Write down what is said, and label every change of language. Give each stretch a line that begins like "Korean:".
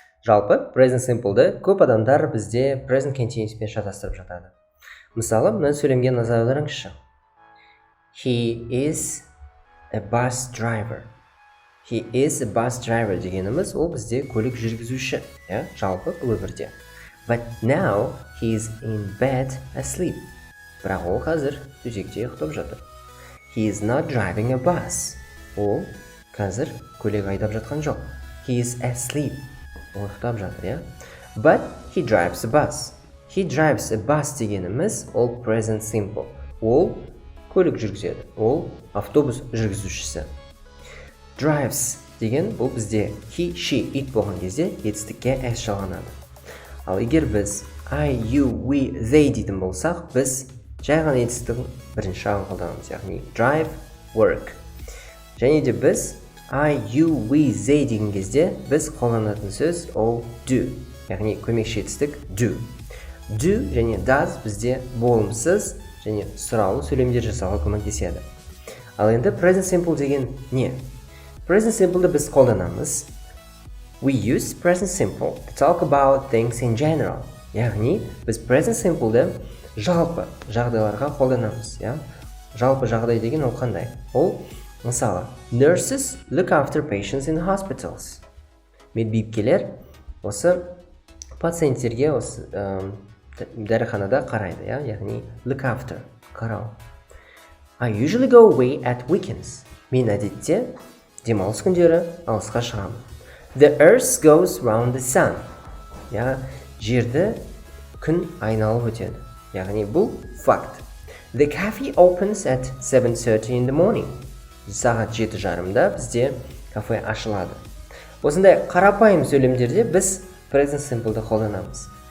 Kazakh: Жалпы, Present Simple'ды көп адамдар бізде Present Continuous'пен шатастырып жатады. Мысалы, мына сөйлемге назар аударыңызшы.
English: He is a bus driver. He is a bus driver
Kazakh: дегеніміз ол бізде көлік жүргізуші, жалпы бұл өмірде.
English: But now he is in bed asleep.
Kazakh: Бірақ ол қазір төсекте ұйықтап жатыр.
English: He is not driving a bus.
Kazakh: Ол қазір көлік айдап жатқан жоқ.
English: He is asleep.
Kazakh: Ол ұйықтап жатыр,
English: But he drives a bus. He drives a bus
Kazakh: дегеніміз ол
English: present simple.
Kazakh: Ол көлік жүргізеді. Ол автобус жүргізушісі. Drives деген бұл бізде he, she, it болған кезде етістікке s жалғанады. Ал егер біз I, you, we, they дейтін болсақ, біз жай ғана етістіктің бірінші жағын қолданамыз, яғни drive, work. Және де біз I, you, we, they деген кезде біз қолданатын сөз ол do, яғни көмекші етістік do. Do және does бізде болымсыз және сұраулы сөйлемдер жасауға көмектеседі. Ал енді present simple деген не? Present simple'ды біз қолданамыз.
English: We use present simple to talk about things in general.
Kazakh: Яғни біз present simple'ды жалпы жағдайларға қолданамыз, Жалпы жағдай деген ол қандай? Ол мысалы,
English: nurses look after patients in hospitals.
Kazakh: Медбикелер осы пациенттерге осы дәріханада қарайды, яғни look after, қарау.
English: I usually go away at weekends.
Kazakh: Мен әдетте демалыс күндері алысқа шығамын.
English: The earth goes round the sun.
Kazakh: Жерді күн айналып өтеді. Яғни бұл факт.
English: The cafe opens at 7:30 in the morning.
Kazakh: Сағат 7:30-да бізде кафе ашылады. Осындай қарапайым сөйлемдерде біз present simple'ды қолданамыз.